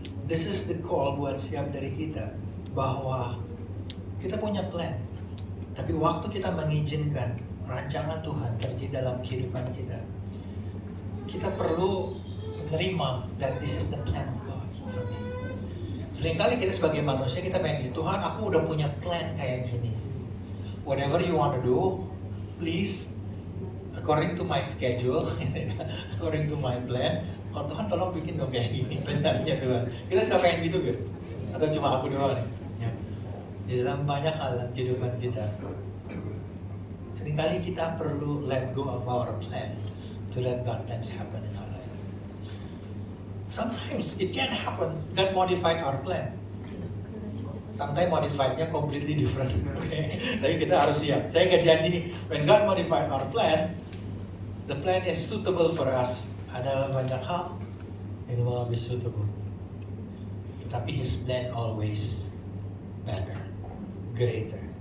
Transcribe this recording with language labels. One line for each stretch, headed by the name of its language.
English: This is the call
Indonesian: buat setiap dari kita, bahwa kita punya plan, tapi waktu kita mengizinkan rancangan Tuhan terjadi dalam kehidupan kita, kita perlu menerima
English: that this is the plan of God for me.
Indonesian: Seringkali kita sebagai manusia, kita pengen, Tuhan, aku udah punya plan kayak gini.
English: Whatever you want to do, please, according to my schedule, according to my plan.
Indonesian: Kalau Tuhan tolong bikin dong kayak gini plannya Tuhan. Kita suka pengen gitu gak? Atau cuma aku doang nih? Ya. Di dalam banyak hal dalam kehidupan kita, seringkali kita perlu
English: let go of our plan to let God plans happen in our life. Sometimes it can happen. God modified our plan. Sometimes modified-nya completely different. Okay?
Indonesian: Tapi kita harus siap. Saya nggak janji
English: when God modified our plan, the plan is suitable for us.
Indonesian: Ada banyak hal yang mau
English: be suitable.
Indonesian: Tapi
English: His plan always better, greater.